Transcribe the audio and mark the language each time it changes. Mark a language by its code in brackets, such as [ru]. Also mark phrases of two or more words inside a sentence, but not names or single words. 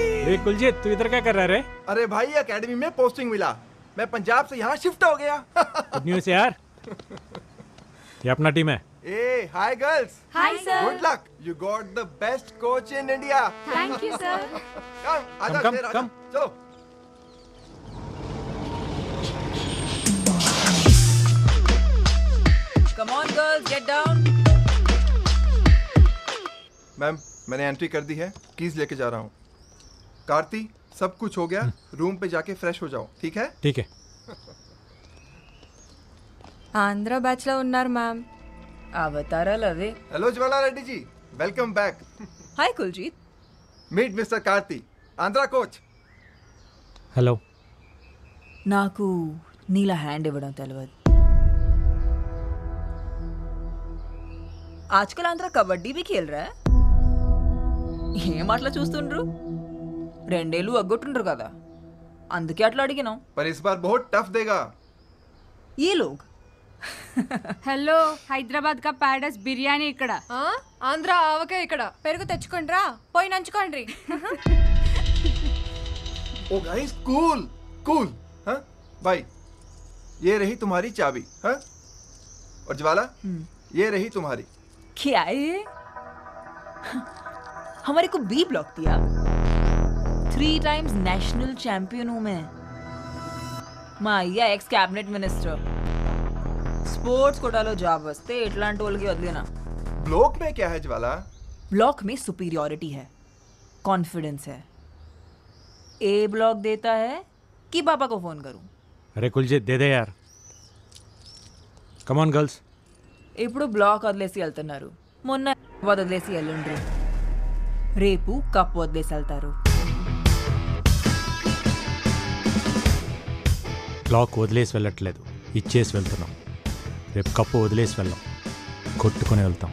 [hi] कुलजीत तू इधर क्या कर रहा है रे? अरे भाई एकेडमी में पोस्टिंग मिला, मैं पंजाब से यहाँ शिफ्ट हो गया। [en] good news [hi] यार। ये अपना टीम है। [en] ए hi girls. hi sir. good luck, you got the best coach in India. thank you sir. [hi] कम आजा कम, शेर, आजा। कम। चलो। [en] come on girls, get down. [hi] मैम मैंने एंट्री कर दी है, कीज लेके जा रहा हूँ। कार्ती सब कुछ हो गया, रूम पे जाके फ्रेश हो जाओ, ठीक है? ठीक है। [te] ఆంధ్ర బ్యాచ్ లో ఉన్నారు మ్యామ్. అవతారాలు అవే. [hi] हेलो ज्वाला रेड्डी जी, [en] welcome back. [hi] हाय कुलजीत। [en] meet Mister Karthi, Andhra coach. [hi] हेलो। [te] నాకు నీలా హ్యాండ్ ఇవ్వడం తెలియదు. [hi] आजकल आंध्रा कबड्डी भी खेल रहा है. ఏం అట్లా చూస్తుండ్రు? 2 ఏళ్ళు అగ్గొట్టుండ్రు కదా, అందుకే అట్లా అడిగినాం. पर इस बार बहुत टफ देगा ये लोग. [te] హలో, హైదరాబాద్ కా ప్యాడస్ బిర్యానీ ఇక్కడ. ఆంధ్ర ఆవకే ఇక్కడ పెరుగు తెచ్చుకోండి రా, పోయి నంచుకోండి. [en] O guys cool cool. [hi] हाँ भाई, ये रही तुम्हारी चाबी। हाँ, और ज्वाला ये रही तुम्हारी। क्या है ये? हमारे को बी ब्लॉक दिया। 3 [en] times national champion [hi] हूं मैं. [te] మా అయ్య [en] ex cabinet minister. [te] స్పోర్ట్స్ కోటాలో జాబ్ వస్తే ఇట్లాంటి వాళ్ళకి వదిలేనా. [hi] ब्लॉक में क्या है ज्वाला? ब्लॉक में सुपीरियॉरिटी है, कॉन्फिडेंस है. ए ब्लॉक देता है कि पापा को फोन करूं? अरे कुलजीत दे दे यार। [en] come on girls. [te] ఇప్పుడు బ్లాక్ వదిలేసి వెళ్తున్నారు, మొన్న వదిలేసి వెళ్ళండ్రు, రేపు కప్ వదిలేసి వెళ్తారు. బ్లాక్ వదిలేసి వెళ్ళట్లేదు, ఇచ్చేసి వెళ్తున్నాం. రేపు కప్పు వదిలేసి వెళ్ళాం, కొట్టుకొని వెళ్తాం.